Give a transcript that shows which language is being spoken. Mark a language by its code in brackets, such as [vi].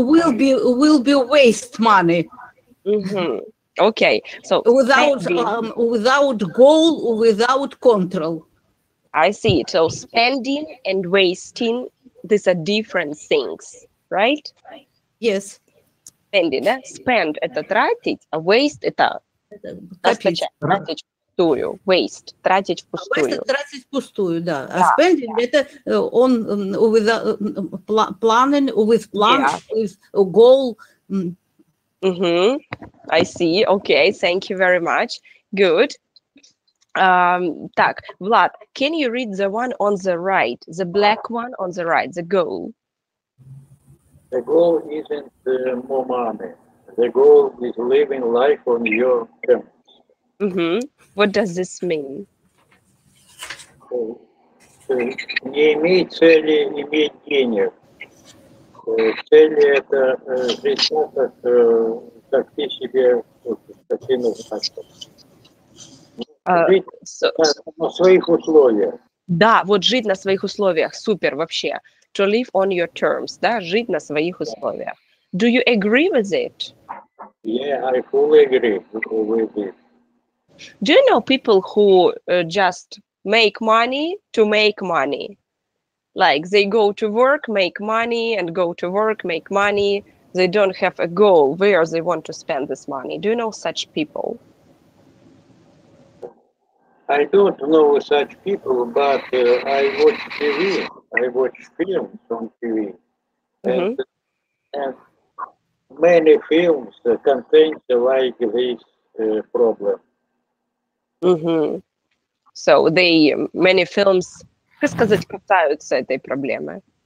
[en] will be waste money. Okay, so without goal, without control. I see. So spending and wasting, these are different things, right? Yes. Spending, да? [ru] Spend это тратить, а waste это расточать, тратить впустую. Waste, тратить впустую. Waste тратить впустую, да. [en] А spending [ru] это он [en] with planning, with plan, with a goal. I see. Okay, thank you very much. Good. Так, Vlad, can you read the one on the right, the black one on the right, the goal? The goal isn't more money. The goal is living life on your terms. What does this mean? [ru] Не иметь цели, иметь денег. Цели это жить так, как ты себе хотел. Жить на своих условиях. Да, вот жить на своих условиях, супер вообще. [en] To live on your terms, да, [ru] жить на своих условиях. [en] Do you agree with it? Yeah, I fully agree with it. Do you know people who just make money to make money? Like they go to work, make money, and go to work, make money. They don't have a goal where they want to spend this money. Do you know such people? I don't know such people, but I watch TV. I watch films on TV. And many films contain like this problem. So many films, [ru] как сказать, касаются этой проблемы.